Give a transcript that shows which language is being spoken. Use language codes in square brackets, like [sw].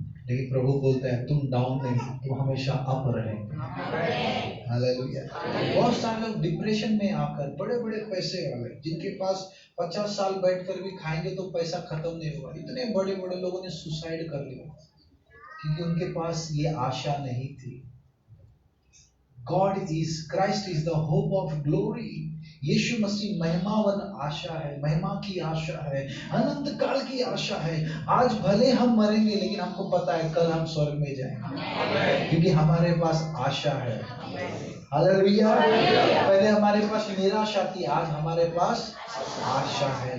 [hi] लेकिन प्रभु बोलते हैं तुम डाउन नहीं, तुम हमेशा अप रहेंगे। हालेलुया। बहुत सारे लोग डिप्रेशन में आकर, बड़े बड़े पैसे वाले जिनके पास 50 साल बैठकर भी खाएंगे तो पैसा खत्म नहीं होगा, इतने बड़े बड़े लोगों ने सुसाइड कर लिया क्योंकि उनके पास ये आशा नहीं थी। [en] Christ is the hope of glory। [hi] यीशु मसीह महिमावन आशा है, महिमा की आशा है, अनंत काल की आशा है। आज भले हम मरेंगे लेकिन हमको पता है कल हम स्वर्ग में जाएंगे क्योंकि हमारे पास आशा है। हालेलुया। पहले हमारे पास निराशा थी, आज हमारे पास आशा है।